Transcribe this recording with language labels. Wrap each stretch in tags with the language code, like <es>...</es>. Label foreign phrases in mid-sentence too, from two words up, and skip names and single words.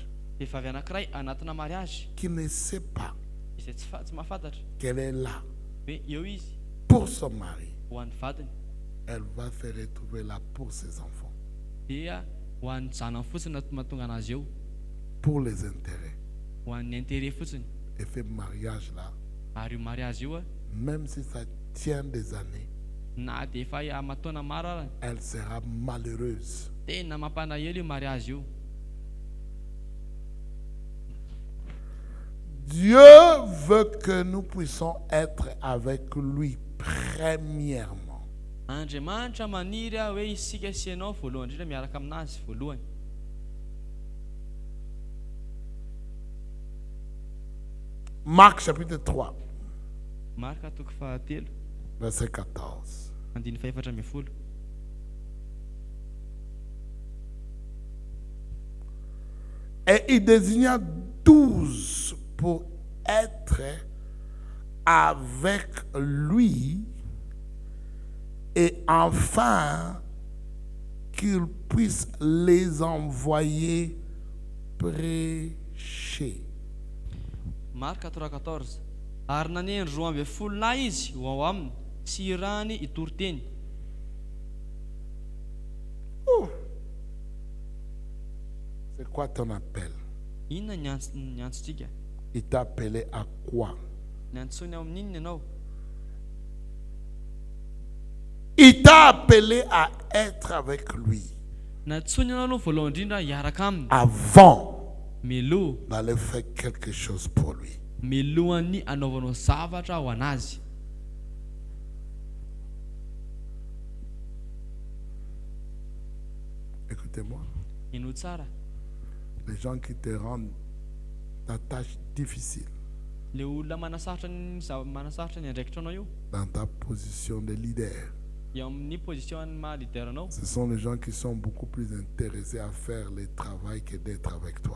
<mg>Vehivavy anankiray anatina mariage</mg> <fr>qui ne sait pas</fr> <mg>izay tsy mahafantatra</mg> <fr>qu'elle est là</fr> <mg>hoe eo izy</mg> <fr>pour son mari,</fr> <mg>ho an'ny vadiny,</mg> <fr>elle va se retrouver là pour ses enfants,</fr> <mg>dia ho an'ny zanany fotsiny mahatonga anazy eo,</mg> <fr>pour les intérêts.</fr> <mg>ho an'ny intérêt fotsiny.</mg> <fr>Et ce mariage-là,</fr> <mg>Ary io mariage io</mg> <fr>même si ça tient des années,</fr> <mg>na dia efa amataona maro arany,</mg> <fr>elle sera malheureuse.</fr> <mg>tena mampalahelo io mariage io.</mg> <fr>Dieu veut que nous puissions être avec lui premièrement.</fr> <mg>Andriamanitra maniry hoe isika sy ianao voalohany indrindra miaraka aminazy voalohany.</mg> <fr>Marc chapitre 3,</fr> <mg>Marka toko fahatelo</mg> <fr>verset 14.</fr> <mg>andiny faefatra ambin'ny folo.</mg> <fr>Et il désigna 12 pour être avec lui et enfin qu'il puisse les envoyer prêcher.</fr> <mg>Marka 3:14 ary naneny roa amby folo lahy izy ho ao aminy sy irany itory-teny.</mg> <fr>C'est quoi ton appel?</fr> <mg>Inona ny antsontsika?</mg> <fr>Il t'a appelé à quoi?</fr> <mg>Ny antsony ao amin'inona ianao?</mg> <fr>Il t'a appelé à être avec lui</fr> <mg>Nantsony ianao aloha voalohany indrindra hiaraka aminy</mg> <fr>avant</fr> <mg>miloha</mg> <fr>d'aller faire quelque chose pour lui.</fr> <mg>milohan'ny anaovanao zavatra ho anazy.</mg> <fr>Écoutez-moi,</fr> <mg>Ino tsara,</mg> <fr>les gens qui te rendent ta tâche difficile</fr> <mg>le olona manasaritra ny andraikitra anao io</mg> <fr>dans ta position de leader,</fr> <mg>eo amin'ny position maha-leader anao,</mg> <fr>ce sont les gens qui sont beaucoup plus intéressés à faire le travail que d'être avec toi.</fr>